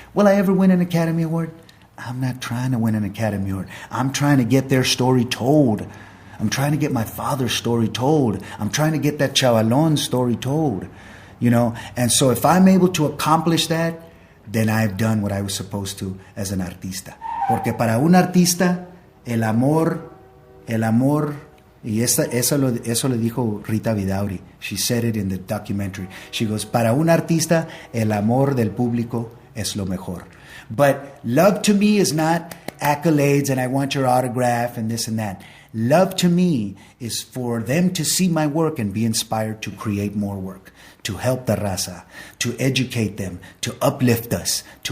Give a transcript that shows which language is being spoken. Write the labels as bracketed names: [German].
[English] Will I ever win an Academy Award? I'm not trying to win an Academy Award. I'm trying to get their story told. I'm trying to get my father's story told. I'm trying to get that chavalon's story told. You know, and so if I'm able to accomplish that, then I've done what I was supposed to as an artista. [Spanish] Porque para un artista, el amor, y eso le dijo Rita Vidauri. [English] She said it in the documentary. She goes, [Spanish] para un artista, el amor del público es lo mejor. [English] But love to me is not accolades and I want your autograph and this and that. Love to me is for them to see my work and be inspired to create more work, to help the raza, to educate them, to uplift us.